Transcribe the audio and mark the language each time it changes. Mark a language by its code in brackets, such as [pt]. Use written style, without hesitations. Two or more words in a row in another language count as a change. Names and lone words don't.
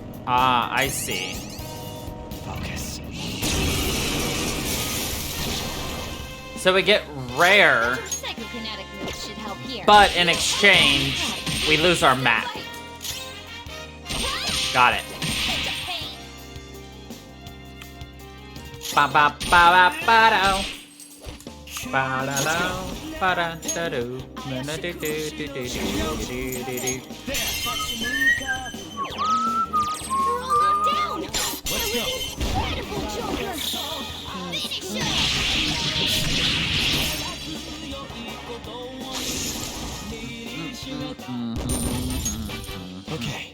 [en] Ah, I see. Focus. So we get rare, Psychokinetic moves should help here. but in exchange, we lose our map. Got it. Ba ba ba ba ba do. Ba da do. Ba da da do. Na na do do do do do do do do. We're all locked down. Let's go. Incredible, Joker. Finish him. Okay,